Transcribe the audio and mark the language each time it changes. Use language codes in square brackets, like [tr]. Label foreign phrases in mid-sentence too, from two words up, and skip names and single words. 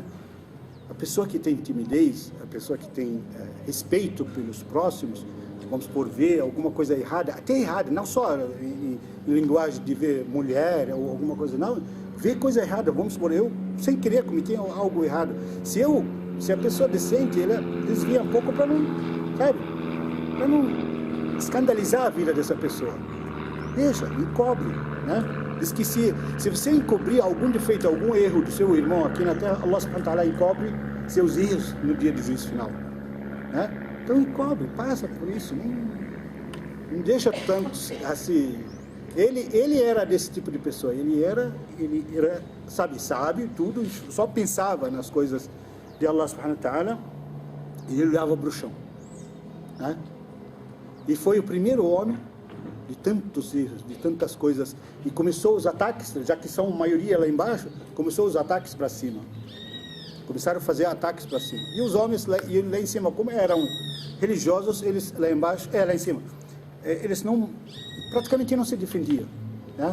[pt] A pessoa que tem timidez, a pessoa que tem respeito pelos próximos, vamos por ver alguma coisa errada, até errada, não só em linguagem de ver mulher ou alguma coisa, não, ver coisa errada, vamos supor, eu sem querer cometi algo errado, se a pessoa é decente, ela desvia um pouco para não, sabe, para não escandalizar a vida dessa pessoa, deixa, encobre, né? Diz que se você encobrir algum defeito, algum erro do seu irmão aqui na terra, Allah [ar] سبحانه وتعالى [pt] encobre seus erros no dia do juízo final. né? Então encobre, passa por isso, não deixa tanto assim. Ele era desse tipo de pessoa, ele era sabe tudo, só pensava nas coisas de Allah [ar] سبحانه وتعالى, [pt] e ele dava pro chão, né? E foi o primeiro homem de tantos erros, de tantas coisas, e começou os ataques, já que são maioria lá embaixo, começou os ataques para cima. Começaram a fazer ataques para cima. E os homens lá em cima, como eram religiosos, eles lá embaixo, lá em cima, eles praticamente não se defendiam, né?